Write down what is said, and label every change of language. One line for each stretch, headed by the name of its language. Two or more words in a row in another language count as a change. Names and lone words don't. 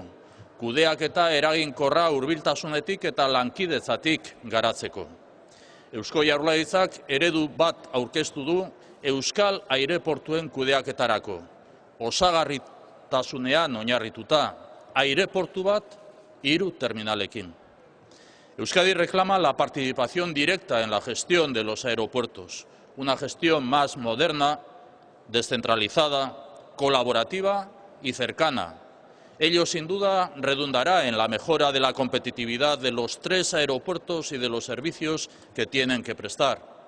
Basque: Kudeaketa eraginkorra hurbiltasunetik eta lankidetzatik garatzeko. Eusko Jaurlaritzak eredu bat aurkeztu du Euskal aireportuen kudeaketarako. Osagarritasunean oinarrituta, aireportu bat 3 terminalekin.
Spanish: Euskadi reclama la participación directa en la gestión de los aeropuertos, una gestión más moderna, descentralizada, colaborativa y cercana. Ello, sin duda, redundará en la mejora de la competitividad de los 3 aeropuertos y de los servicios que tienen que prestar.